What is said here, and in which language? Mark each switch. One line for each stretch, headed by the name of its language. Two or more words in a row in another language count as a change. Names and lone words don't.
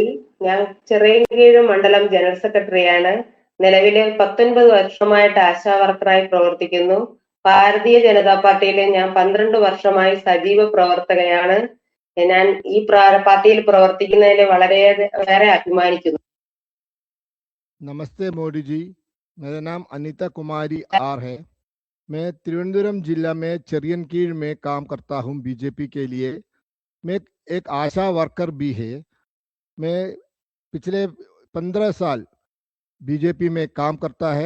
Malayalam: ഞാൻ ചിറയൻകീഴ് മണ്ഡലം ജനറൽ സെക്രട്ടറിയാണ്. നിലവില് 19 വർഷമായിട്ട് ആശാ വർക്കറായി പ്രവർത്തിക്കുന്നു. ഭാരതീയ ജനതാ പാർട്ടിയിൽ ഞാൻ 12 വർഷമായി സജീവ പ്രവർത്തകയാണ്. ഞാൻ ഈ പാർട്ടിയിൽ പ്രവർത്തിക്കുന്നതിൽ വളരെ അഭിമാനിക്കുന്നു.
Hindi: नमस्ते मोदी जी, मेरा नाम अनीता कुमारी आर है। मैं त्रिवेंद्रम जिला में चिरयनकीड़ में काम करता हूँ बीजेपी के लिए। मैं एक आशा वर्कर भी है। मैं पिछले 15 साल बीजेपी में काम करता है।